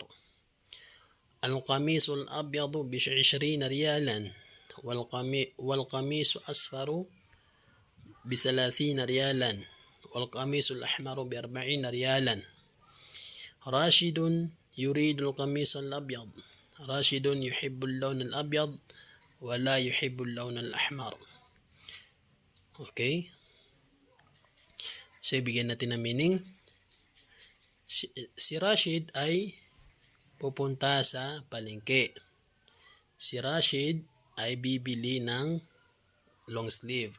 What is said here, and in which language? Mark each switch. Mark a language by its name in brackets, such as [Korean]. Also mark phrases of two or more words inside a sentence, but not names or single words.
[Arabic] القميص الأبيض ب20 ريالا، والقميص أصفر ب30 ريالا، والقميص الأحمر ب40 ريالا. راشد يريد القميص الأبيض. راشد يحب اللون الأبيض ولا يحب اللون الأحمر. [English] Okay? [Filipino] So, bigyan natin ng meaning. Si Rashid ay pupunta sa palengke. Si Rashid ay bibili ng [English] long sleeve.